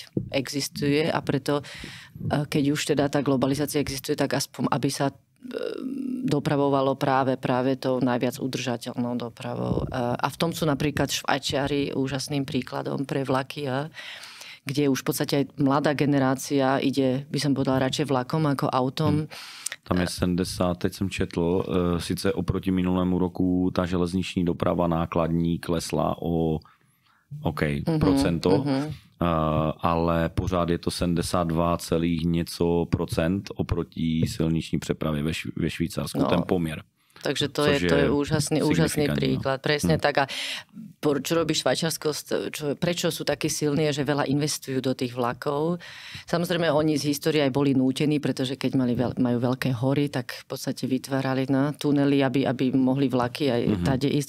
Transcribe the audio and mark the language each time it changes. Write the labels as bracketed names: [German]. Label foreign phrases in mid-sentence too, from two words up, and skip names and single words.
[Slovak] Existuje a preto, keď už teda tá globalizácia existuje, tak aspoň, aby sa dopravovalo práve tou najviac udržateľnou dopravou. A v tom sú napríklad Švajčiari úžasným príkladom pre vlaky, kde už v podstate aj mladá generácia ide, by som povedala, radšej vlakom ako autom. Tam je 70, [Czech] teď jsem četl, sice oproti minulému roku ta železniční doprava nákladní klesla o procento, ale pořád je to 72, něco procent oproti silniční přepravě ve Švýcarsku, ten poměr. [Slovak] Takže to je úžasný príklad. Presne tak. A čo robí Švajčiarsko, prečo sú takí silní, že veľa investujú do tých vlakov? Samozrejme, oni z histórie aj boli nútení, pretože keď majú veľké hory, tak v podstate vytvárali tunely, aby mohli vlaky aj tade ísť.